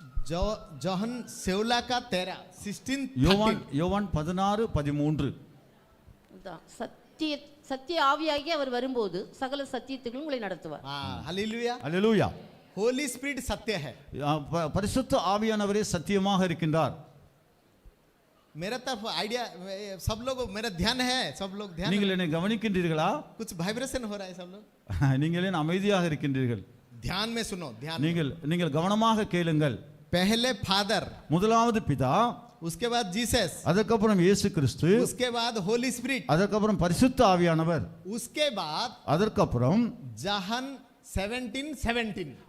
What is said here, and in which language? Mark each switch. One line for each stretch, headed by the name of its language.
Hindi: Johan 16 का 13 16
Tamil: யோவான் 16:13 சத்திய ஆவியாகி அவர் வரும்போது சகல சத்தியத்துக்குள்ளும் உங்களை நடத்துவார்.
Hindi: हालेलुया।
Tamil: அல்லேலூயா.
Hindi: होली स्पिरिट सत्य है।
Tamil: பரிசுத்த ஆவியானவரே சத்தியமாக இருக்கின்றார்.
Hindi: मेरा तरफ आइडिया, सब लोग मेरा ध्यान है, सब लोग ध्यान।
Tamil: நீங்கள் என்னை கவனிக்கின்றீர்களா?
Hindi: कुछ वाइब्रेशन हो रहा है सब लोग।
Tamil: நீங்கள் ஏன் அமைதியாக இருக்கின்றீர்கள்?
Hindi: ध्यान में सुनो, ध्यान।
Tamil: நீங்கள் கவனமாக கேளுங்கள்.
Hindi: पहले फादर,
Tamil: முதலாவது பிதா,
Hindi: उसके बाद जीसस,
Tamil: அதற்கப்புறம் இயேசு கிறிஸ்து,
Hindi: उसके बाद होली स्पिरिट,
Tamil: அதற்கப்புறம் பரிசுத்த ஆவியானவர்,
Hindi: उसके बाद
Tamil: அதற்கப்புறம்
Hindi: जोहन 17:17